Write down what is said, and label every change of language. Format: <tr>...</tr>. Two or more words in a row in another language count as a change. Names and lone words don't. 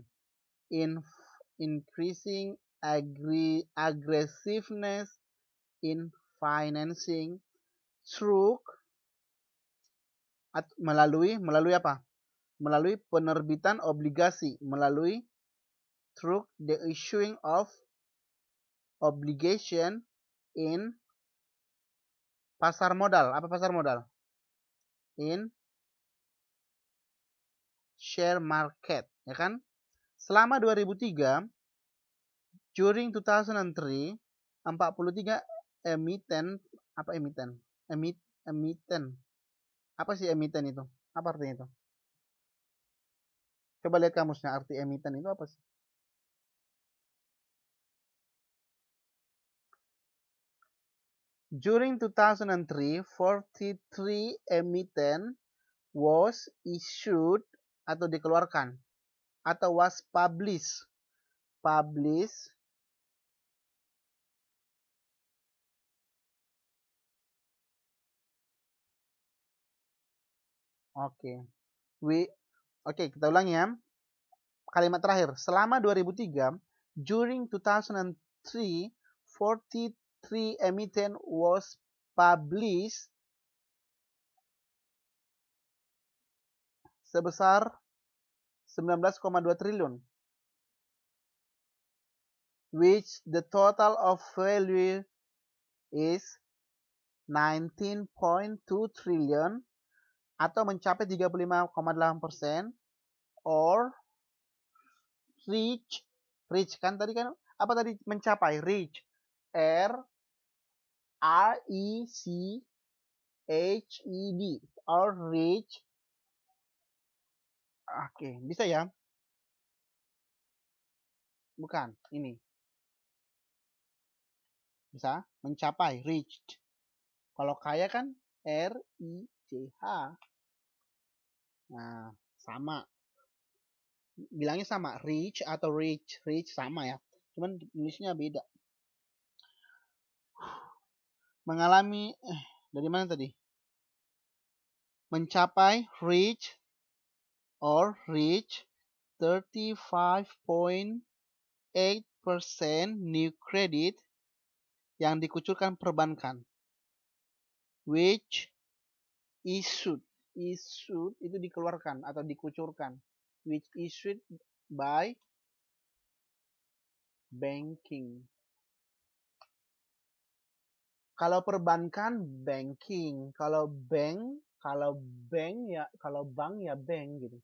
<en>Increasing aggressiveness in financing through</en> <id>melalui apa? Melalui penerbitan obligasi, melalui</id> <en>through the issuing of obligation in</en> <id>pasar modal. Apa pasar modal?</id> <en>In share market,</en> <id>ya kan? Selama 2003, during 2003, 43 emiten, apa emiten? Emiten. Apa sih emiten itu? Apa artinya itu? Coba lihat kamusnya, arti emiten itu apa sih?</id> <en>During 2003, 43 emiten was issued</en> <id>atau dikeluarkan atau</id> <en>was published.</en> <id>Oke. Oke, kita ulangi ya. Kalimat terakhir. Selama 2003,</id> <en>during 2003, 43 emiten was published</en> <id>sebesar 19,2 triliun,</id> <en>which the total of value is 19.2 trillion</en> <id>atau mencapai</id> <en>35,8% or reach</en> <id>kan tadi kan apa tadi mencapai</id> <en>reach R E C H E D or reach.</en> <id>Oke, bisa ya? Bukan, ini. Bisa mencapai reached. Kalau kaya kan R I C H. Nah, sama. Bilangnya sama, reach atau reach sama ya. Cuman tulisnya beda. Mengalami dari mana tadi? Mencapai reach 35.8%</id> <en>new credit</en> <id>yang dikucurkan perbankan,</id> <en>which issued</en> <id>itu dikeluarkan atau dikucurkan,</id> <en>which issued by banking.</en> <id>Kalau perbankan banking, kalau bank ya bank gitu.</id>